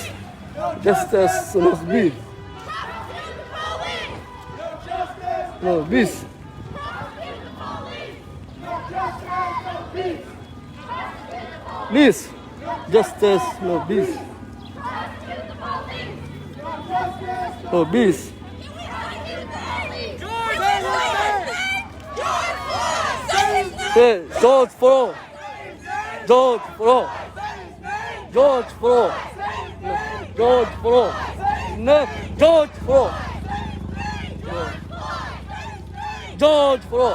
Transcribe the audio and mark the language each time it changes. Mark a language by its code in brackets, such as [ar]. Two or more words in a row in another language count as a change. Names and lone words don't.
[en] Justice. No peace. No peace. Please. Justice. No peace. No peace. Hey, George Floyd. George Floyd. George Floyd. George Floyd. No, George Floyd. George Floyd.